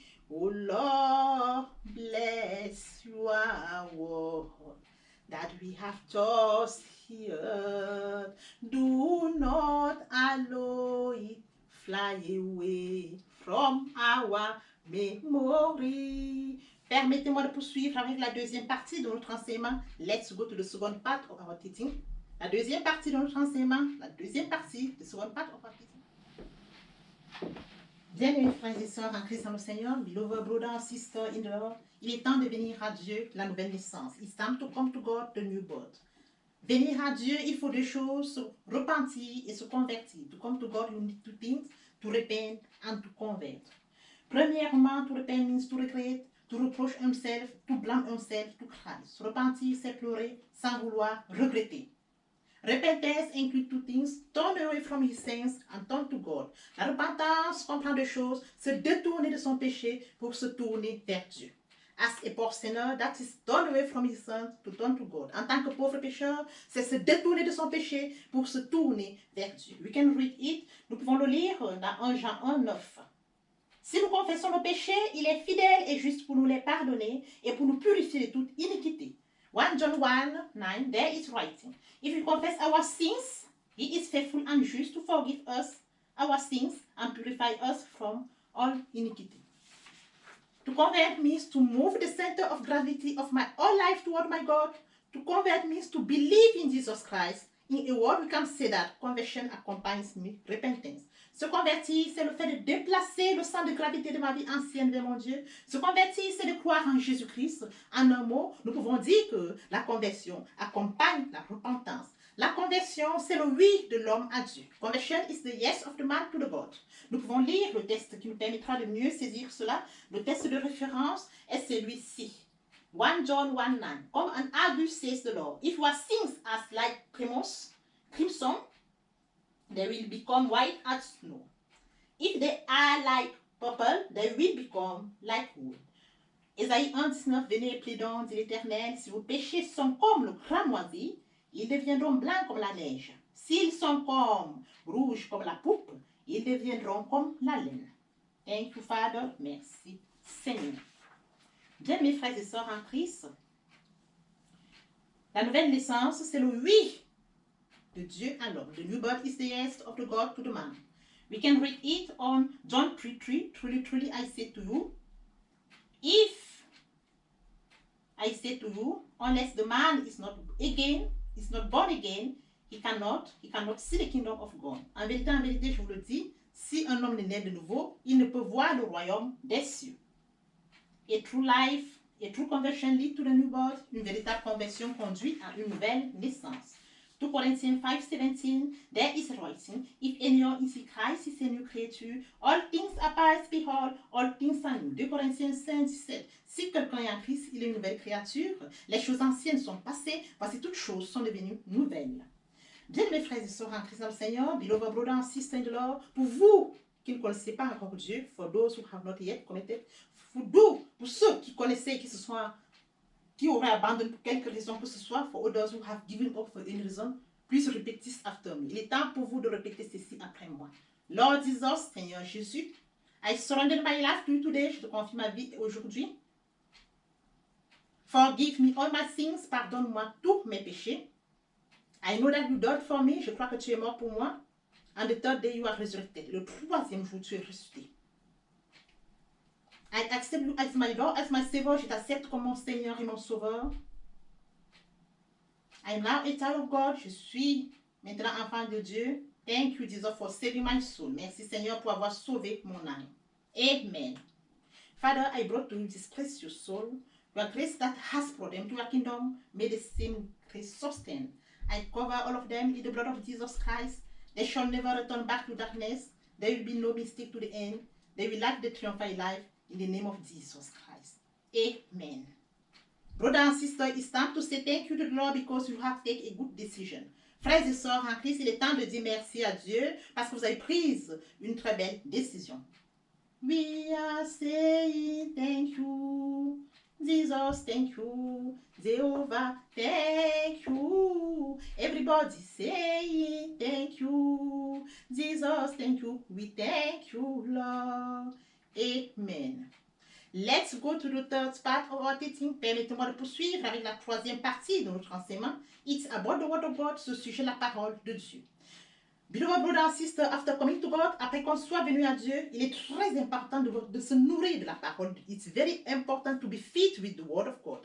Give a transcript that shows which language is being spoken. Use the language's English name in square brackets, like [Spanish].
[English] Oh Lord, bless your word that we have just heard. Do not allow it fly away from our memory. [French] Permettez-moi de poursuivre avec la deuxième partie de notre enseignement. [English] Let's go to the second part of our teaching. [French] La deuxième partie de notre enseignement. La deuxième partie, [English] the second part of our teaching. [French] Bien-aimés frères et sœurs en Christ dans le Seigneur, [English] beloved brother and sister in the Lord, [French] il est temps de venir à Dieu la nouvelle naissance. [English] It's time to come to God the new birth. [French] Venir à Dieu, il faut deux choses, se repentir et se convertir. [English] To come to God, you need two things, to repent and to convert. Premièrement, to repent means to regret, to reproach himself, to blame himself, to cry. [French] Se repentir, c'est pleurer sans vouloir regretter. [English] Repentance includes two things, turn away from his sins and turn to God. [French] La repentance comprend deux choses, se détourner de son péché pour se tourner vers Dieu. [English] As a poor sinner, that is turn away from his sins to turn to God. [French] En tant que pauvre pécheur, c'est se détourner de son péché pour se tourner vers Dieu. [English] We can read it. [French] Nous pouvons le lire dans 1 Jean 1, 9. Si nous confessons nos péchés, il est fidèle et juste pour nous les pardonner et pour nous purifier de toute iniquité. [English] 1 John 1, 9, there is writing. If we confess our sins, he is faithful and just to forgive us our sins and purify us from all iniquity. To convert means to move the center of gravity of my whole life toward my God. To convert means to believe in Jesus Christ. In a word, we can say that conversion accompanies repentance. [French] Se convertir, c'est le fait de déplacer le centre de gravité de ma vie ancienne vers mon Dieu. Se convertir, c'est de croire en Jésus-Christ. En un mot, nous pouvons dire que la conversion accompagne la repentance. La conversion, c'est le oui de l'homme à Dieu. [English] Conversion is the yes of the man to the God. [French] Nous pouvons lire le texte qui nous permettra de mieux saisir cela. Le texte de référence est celui-ci. [English] 1 John 1, 9. Come and argue, says the Lord. If your sins are like crimson, they will become white as snow. If they are like purple, they will become like wool. [French] Ésaïe 1, 19, venez et plaidons, dit l'Éternel, si vos péchés sont comme le cramoisi, ils deviendront blancs comme la neige. S'ils sont comme rouges comme la poupe, ils deviendront comme la laine. [English] Thank you, Father. [French] Merci, Seigneur. Bien, mes frères et sœurs en Christ, la nouvelle naissance, c'est le oui de Dieu à l'homme. [English] The new birth is the yes of the God to the man. We can read it on John 3:3. Truly, truly, I say to you, if I say to you, unless the man is not born again, he cannot see the kingdom of God. [French] En vérité, je vous le dis, si un homme n'est né de nouveau, il ne peut voir le royaume des cieux. [English] A true life, a true conversion lead to the new birth. [French] Une véritable conversion conduit à une nouvelle naissance. [English] 2 Corinthians 5:17, there is writing, if anyone is in Christ, is a new creature. All things are past, behold, all things are new. [French] 2 Corinthiens 5:17, si quelqu'un est en Christ, il est une nouvelle créature. Les choses anciennes sont passées, voici toutes choses sont devenues nouvelles. Bien, mes frères et sœurs en Christ dans le Seigneur, [English] beloved brother and sister in the Lord, [French] pour vous qui ne connaissez pas encore Dieu, [English] for those who have not yet committed, [French] pour ceux qui connaissaient et qui auraient abandonné pour quelque raison que ce soit, [English] for others who have given up for any reason, please repeat this after me. [French] Il est temps pour vous de répéter ceci après moi. [English] Lord Jesus, [French] Seigneur Jésus, [English] I surrender my life to you today. [French] Je te confie ma vie aujourd'hui. [English] Forgive me all my sins. [French] Pardonne-moi tous mes péchés. [English] I know that you died for me. [French] Je crois que tu es mort pour moi. [English] And the third day you are resurrected. [French] Le troisième jour, tu es ressuscité. [English] I accept you as my Lord, as my Savior. [French] Je t'accepte comme mon Seigneur et mon Sauveur. [English] I am now a child of God. [French] Je suis maintenant enfant de Dieu. [English] Thank you, Jesus, for saving my soul. [French] Merci, Seigneur, pour avoir sauvé mon âme. [English] Amen. Father, I brought to you this precious soul. Your grace that has brought them to your kingdom. May the same grace sustain. I cover all of them in the blood of Jesus Christ. They shall never return back to darkness. There will be no mistake to the end. They will live the triumphant life in the name of Jesus Christ. Amen. Brother and sister, it's time to say thank you to the Lord because you have taken a good decision. [French] Frères et sœurs en Christ, il est temps de dire merci à Dieu parce que vous avez pris une très belle décision. [English] We are saying thank you. Jesus, thank you. Jehovah, thank you. Everybody saying thank you. Jesus, thank you. We thank you, Lord. Amen. Let's go to the third part of our teaching. [French] Permettez-moi de poursuivre avec la troisième partie de notre enseignement. [English] It's about the word of God, [French] ce sujet, la parole de Dieu. [English] Beloved brother and sister, [French] after coming to God, après qu'on soit venu à Dieu, il est très important de se nourrir de la parole. [English] It's very important to be fit with the word of God.